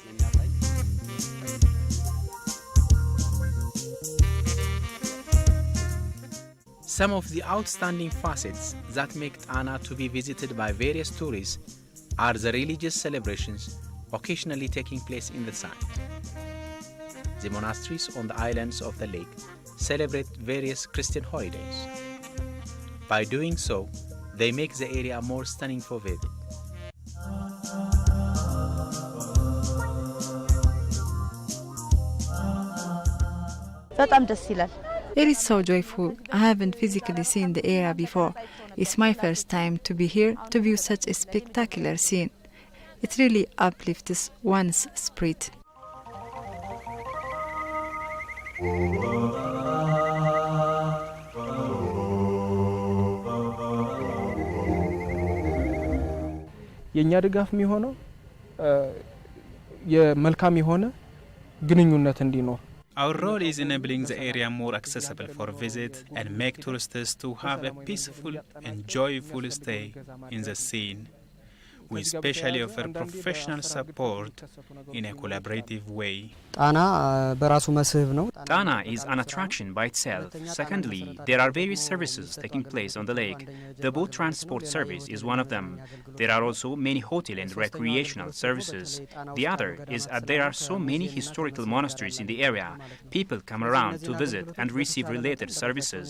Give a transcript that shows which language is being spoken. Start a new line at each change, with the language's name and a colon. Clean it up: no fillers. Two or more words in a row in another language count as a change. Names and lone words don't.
English: Some of the outstanding facets that make Tana to be visited by various tourists are the religious celebrations occasionally taking place in the site. The monasteries on the islands of the lake celebrate various Christian holidays. By doing so, they make the area more stunning for visit.
Amharic: በጣም ደስ ይላል።
English: It is so joyful. I haven't physically seen the area before. It's my first time to be here to view such a spectacular scene. It really uplifts one's spirit.
Amharic: የኛ ድጋፍ የሚሆነው የመልካም የሆነ ግንኙነት እንዲኖር
English: Our role is enabling the area more accessible for visit and make tourists to have a peaceful and joyful stay in the scene. We specially offer professional support in a collaborative way.
Amharic: ጣና በራሱ መስህብ ነው።
English: Tana is an attraction by itself. Secondly, there are various services taking place on the lake. The boat transport service is one of them. There are also many hotel and recreational services. The other is that there are so many historical monasteries in the area. People come around to visit and receive related services.